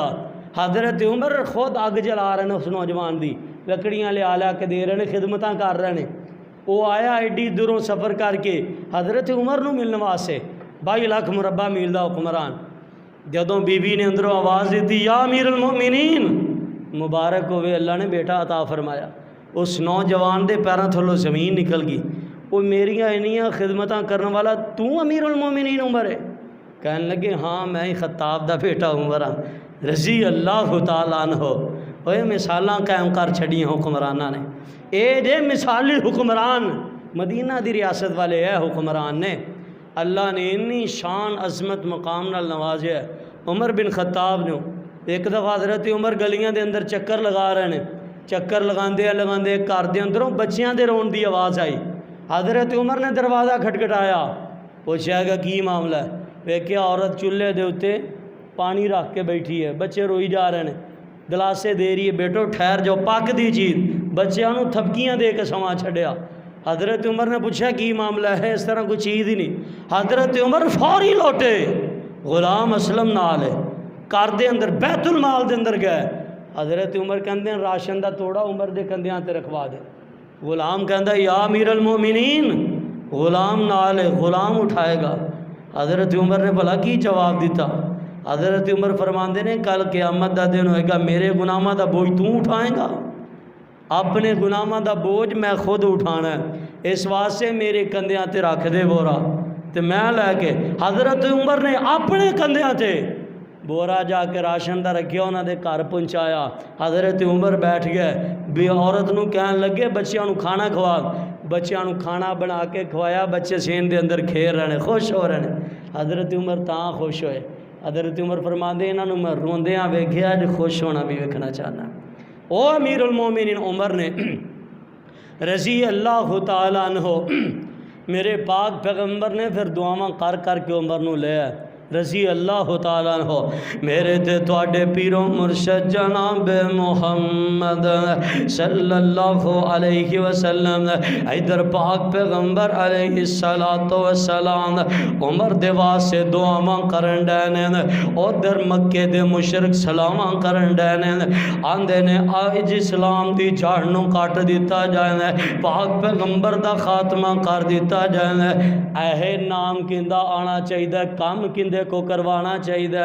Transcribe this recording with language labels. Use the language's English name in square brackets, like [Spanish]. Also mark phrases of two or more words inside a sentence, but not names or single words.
[Punjabi] حضرت عمر خود اگ جلا رہے ہیں اس نوجوان دی، لکڑیاں لیا کے دے رہے ہیں، خدمتاں کر رہے ہیں۔ وہ آیا ایڈی دوروں سفر کر کے حضرت عمر نو ملنے واسطے، 22 لاکھ مربع میل دا حکمران۔ جدوں بی بی نے اندروں آواز دیتی [Arabic] یا امیر المؤمنین، [Punjabi] مبارک ہوئے اللہ نے بیٹا عطا فرمایا، اس نوجوان دے پیراں تھلوں زمین نکل گئی۔ وہ میریاں انیاں خدمتاں کرنے والا تو امیر المؤمنین عمر ہے؟ کہنے لگے ہاں میں ہی خطاب دا بیٹا عمر ہاں [Arabic] رضی اللہ تعالیٰ عنہ۔ [Punjabi] وہ مثالاں قائم کر چھڑیاں حکمرانہ نے، اے جے مثالی حکمران مدینہ دی ریاست والے ہے حکمران نے، اللہ نے انی شان عظمت مقام نال نوازیا ہے۔ عمر بن خطاب نے ایک دفعہ حضرت عمر گلیاں دے اندر چکر لگا رہے ہیں، چکر لگاندے گھر دے اندروں بچیاں دے رون دی آواز آئی۔ حضرت عمر نے دروازہ کھٹکھٹایا، پوچھا گا کی معاملہ ہے؟ ویکھیا عورت چولہے دے اتے پانی رکھ کے بیٹھی ہے، بچے روئی جا رہے ہیں، گلاسے دے رہی ہے، بیٹو ٹھہر جاؤ، پک دی چیز، بچیاں نوں تھپکیاں دے کے سما چھڈیا۔ حضرت عمر نے پوچھا کی معاملہ ہے؟ اس طرح کوئی چیز ہی نہیں۔ حضرت عمر فوری لوٹے، غلام اسلم نال ہے، گھر دے اندر بیت المال دے اندر گئے۔ حضرت عمر کہندے ہیں راشن دا توڑا عمر دے کندھیاں تے رکھوا دے۔ غلام کہندا [Arabic] یا امیر المومنین، [Punjabi] غلام نال ہے، غلام اٹھائے گا۔ حضرت عمر نے بھلا کی جواب دیتا؟ حضرت عمر فرماندے نے کل قیامت دا دن ہوئے گا، میرے گناہاں دا بوجھ تو اٹھائیں گا؟ اپنے گناہاں دا بوجھ میں خود اٹھانا ہے، اس واسطے میرے کندھیاں تے رکھ دے بورا تے میں لے کے۔ حضرت عمر نے اپنے کندھیاں تے بورا جا کے راشن دا رکھیا، انہاں دے گھر پہنچایا۔ حضرت عمر بیٹھ گئے، بھی عورت نو کہن لگے بچیاں نو کھانا کھوا۔ بچیاں نو کھانا بنا کے کھوایا، بچے سین دے اندر کھیل رہے، خوش ہو رہے۔ حضرت عمر تاں خوش ہوئے۔ حضرت عمر فرماندے انہاں نو میں روندیاں ویکھیا، اج خوش ہونا بھی ویکھنا چاہنا۔ او امیر المومنین عمر نے [Arabic] رضی اللہ تعالیٰ عنہ، [Punjabi] میرے پاک پیغمبر نے پھر دعاواں کر کر کے عمر نو لے آئے [Arabic] رضی اللہ تعالیٰ عنہ۔ [Punjabi] میرے تے تواڈے پیرو مرشد جناب محمد [Arabic] صلی اللہ علیہ وسلم، [Punjabi] ادھر پاک پیغمبر [Arabic] علیہ السلام [Punjabi] عمر دے واسطے دعاواں کرن ڈے نے، ادھر مکے دے مشرک سلاماں کرن ڈے نے، آندے نے اج اسلام دی جڑ نو کٹ دیتا جائے، پاک پیغمبر دا خاتمہ کر دیتا جائے۔ اے نام کیندا آنا چاہیے، کام کیندے کو کروانا چاہیے۔